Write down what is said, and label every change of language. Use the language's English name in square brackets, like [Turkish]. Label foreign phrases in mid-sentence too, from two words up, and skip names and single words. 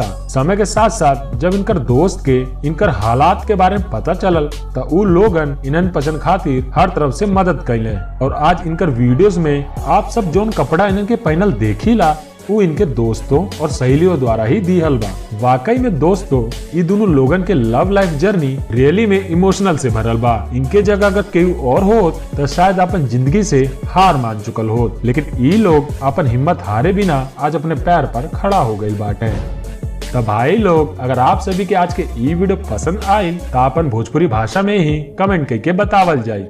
[Bhojpuri] समय के साथ साथ जब इनकर दोस्त के इनकर हालात के बारे में पता चलल तो उ लोगन इन्हन पसंद खातिर हर तरफ से मदद कैले और आज इनकर वीडियोस में आप सब जोन कपड़ा इन्हन के पहनल देखीला वो इनके दोस्तों और सहेलियों द्वारा ही दिहल बा। वाकई में दोस्तों, ये दोनों लोगन के [English] love life journey [Bhojpuri] रियली में इमोशनल से भरल बा। इनके जगह अगर कोई और होत तो शायद अपन जिंदगी से हार मान चुकल होत, लेकिन ये लोग अपन हिम्मत हारे बिना आज अपने पैर पर खड़ा हो गई बाटे। तो भाई लोग, अगर आप सभी के आज के ई वीडियो पसंद आये तो अपन भोजपुरी भाषा में ही कमेंट करके बतावल जाए।